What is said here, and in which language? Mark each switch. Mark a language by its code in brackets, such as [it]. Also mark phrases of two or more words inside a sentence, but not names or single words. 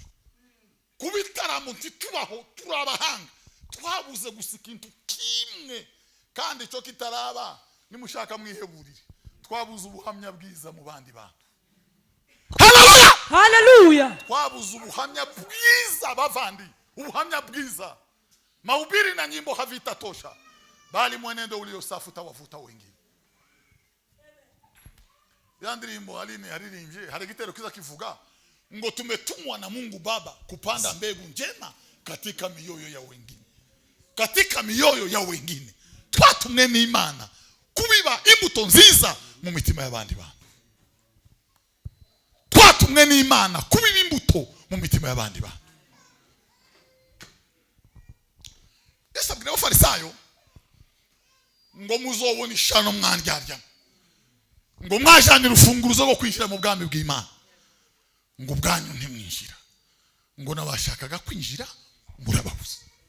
[rn] Kubitaramo ntitubaho, turabahanga, twabuze gusa ikintu kimwe, kandi cyo kitaraba nimushaka mwiheburire, twabuze ubuhamya bwiza mu bandi bantu. Haleluya, haleluya. Twabuze ubuhamya bwiza bavandi, ubuhamya bwiza. [sw] Mahubiri na nyimbo havitatosha, bali mwenendo uliosafuta wavuta wengine. [rn] Ya ndirimbo Aline yaririmbye, hari igitero kiza kivuga ngo [sw] tumetumwa na Mungu Baba kupanda mbegu njema katika mioyo ya wengine. Katika mioyo ya wengine [rn] twatumwe n'Imana kubiba imbuto nziza mu mitima y'abandi bantu. Twatumwe n'Imana kubiba imbuto mu mitima y'abandi bantu. Yesu abwira abafarisayo ngo muzobona ishano mwandyarya ngo mwajanira ufunguruzo rwo kwinjira mu bwami bw'Imana ngo ubwanyu ntimwinjira ngo nabashakaga kwinjira murababuza.